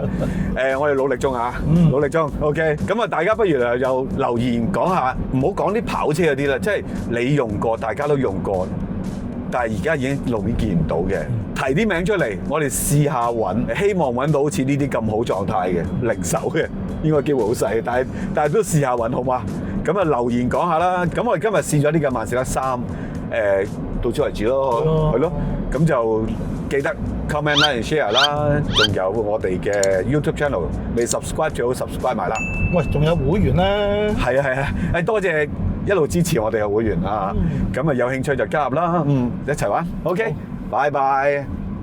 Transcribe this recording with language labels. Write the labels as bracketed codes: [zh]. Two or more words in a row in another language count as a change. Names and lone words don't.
[yue] 我哋努力中啊，努力中。OK，咁啊，大家不如又留言講下，唔好講啲跑車嗰啲啦，即係你用過，大家都用過，但係而家已經路面見唔到嘅，提啲名出嚟，我哋試下揾，希望揾到好似呢啲咁好狀態嘅零手嘅，應該機會好細，但係都試下揾好嗎？咁啊留言講下啦。咁我哋今日試咗呢個萬事得3，到此為止咯，係咯。咁就記得 [en] comment、like、share [yue] 啦，仲有我哋嘅 YouTube channel，你 subscribe 最好 subscribe 埋啦。喂，仲有會員咧？係啊，多謝一路支持我哋嘅會員啊。咁啊有興趣就加入啦，一齊玩。OK，拜拜。